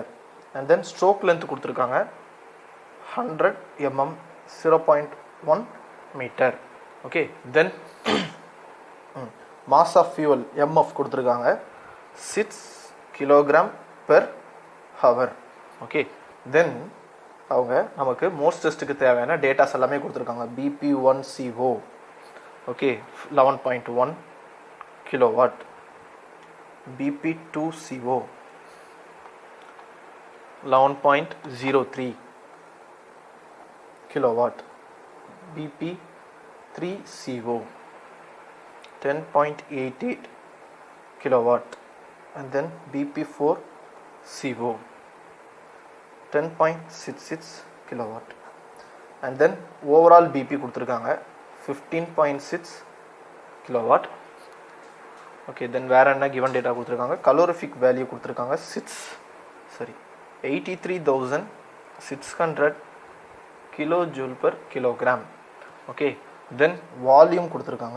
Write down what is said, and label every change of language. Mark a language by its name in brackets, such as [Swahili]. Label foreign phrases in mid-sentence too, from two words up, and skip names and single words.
[English] and then stroke length [Tamil] கொடுத்துருக்காங்க 100 mm, 0.1 மீட்டர். [English] okay, then mass of fuel MF [Tamil] கொடுத்துருக்காங்க 6 kg/h. [English] okay, then [Tamil] அவங்க நமக்கு மோர்ஸ் டெஸ்ட்டுக்கு தேவையான டேட்டாஸ் எல்லாமே கொடுத்துருக்காங்க. BP1CO, ஓகே, 11.1 kW, BP2CO 11.03 kW, BP3CO 10.88 kW, [English] and then BP4CO 10.66 kW, and then overall BP கொடுத்துருக்காங்க 15.6 kW. okay, then [Tamil] வேறு என்ன [English] given data [Tamil] கொடுத்துருக்காங்க, [English] calorific value [Tamil] கொடுத்துருக்காங்க 83,600 kJ/kg. [English] okay, then volume [Tamil] கொடுத்துருக்காங்க.